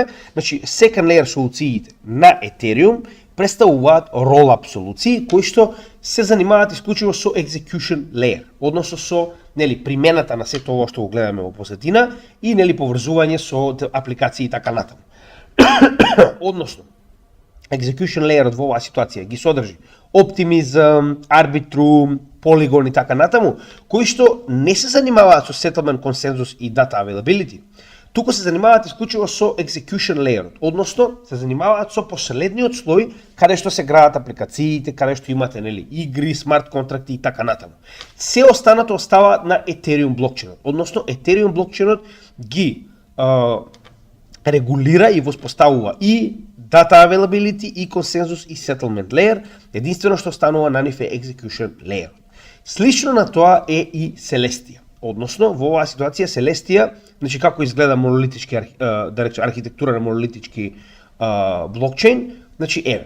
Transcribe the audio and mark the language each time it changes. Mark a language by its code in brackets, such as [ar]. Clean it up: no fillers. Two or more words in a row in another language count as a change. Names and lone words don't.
[mk] Значи, [en] second layer [mk] солуциите на Ethereum представуваат rollup солуции кои што се занимаваат исклучиво со [en] execution layer, [mk] односно со примената на сето ова што го гледаме во позадина и поврзување со апликации и така натаму. Односно, [en] execution layer [mk] во оваа ситуација ги содржи Optimism, Arbitrum, Polygon и така натаму, кои што не се занимаваат со settlement, консензус и [en] data availability, [mk] туку се занимаваат исклучиво со [en] execution layer, [mk] односно се занимаваат со последниот слој каде што се градат апликациите, каде што имате игри, смарт контракти и така натаму. Се останато остава на Ethereum блокчейнот, односно Ethereum блокчейнот ги регулира и воспоставува и [en] data availability [mk] и консензус и [en] settlement layer, [mk] единствено што останува на нив е [en] execution layer. [mk] Слично на тоа е и Celestia. Односно, во оваа ситуација Celestia, значи како изгледа монолитички архитектура на монолитички блокчейн, значи еве.